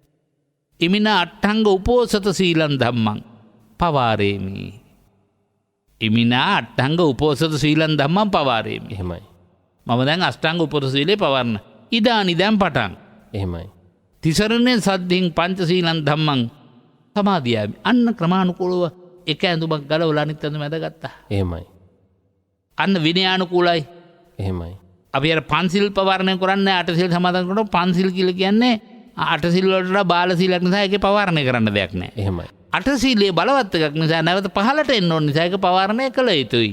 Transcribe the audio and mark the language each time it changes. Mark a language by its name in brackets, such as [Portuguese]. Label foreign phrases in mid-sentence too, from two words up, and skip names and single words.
[Pali] ඉමිනා අට්ඨංග උපෝසත සීලං ධම්මං පවාරේමි. ඉමිනා අට්ටංග උපෝසත සීලන් ධම්මං පවාරේමි. [Sinhala] එහෙමයි. මම දැන් අෂ්ටාංග උපෝසත සීලේ පවරන. ඉදානි දැන් පටන්. එහෙමයි. [Pali] තිසරණේ සද්ධින් පංචශීලන් ධම්මං සමාදියාමි. [Sinhala] අන්න ක්‍රමානුකූලව එක ඇඳුමක් ගලවලා අනිත් ඇඳුම ඇඳගත්තා. එහෙමයි. අන්න විනයානුකූලයි. එහෙමයි. අපි අර පන්සිල් පවාරණය කරන්නේ අටසිල් සමාදන් කරනකොට පන්සිල් කියලා කියන්නේ අටසිල් වලට බාල සීලයක් නිසා ඒකේ පවාරණය කරන්න දෙයක් නැහැ. එහෙමයි. අටසීලයේ බලවත් එකක් නිසා නැවත පහලට එන්න ඕන නිසා ඒක පවාරණය කළ යුතුයි.